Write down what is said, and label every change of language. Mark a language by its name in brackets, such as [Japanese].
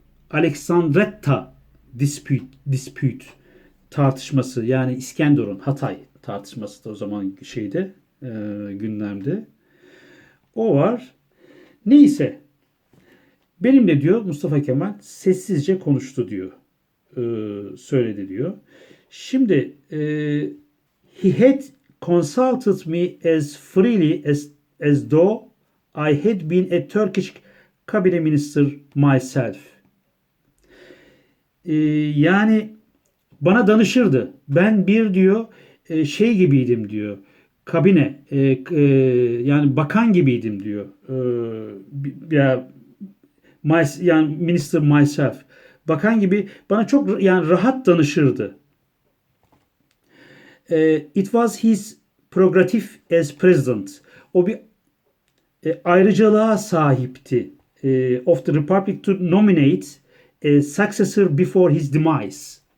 [Turkish] Alexandretta dispute tartışması yani İskenderun Hatay tartışması da o zaman şeyde gündemde. O var. Neyse benimle diyor Mustafa Kemal sessizce konuştu diyor. Söyledi diyor. Şimdi [English] he had consulted me as freely as though I had been a Turkish cabinet minister myself. [Turkish] Yani bana danışırdı. Ben bir diyor şey gibiydim diyor. Kabine yani bakan gibiydim diyor. Ya yani [English] minister myself. [Turkish] Bakan gibi bana çok yani rahat danışırdı. [English] It was his prerogative as president. [Turkish] O bir ayrıcalığa sahipti. [English] Of the Republic to nominate a successor before his demise.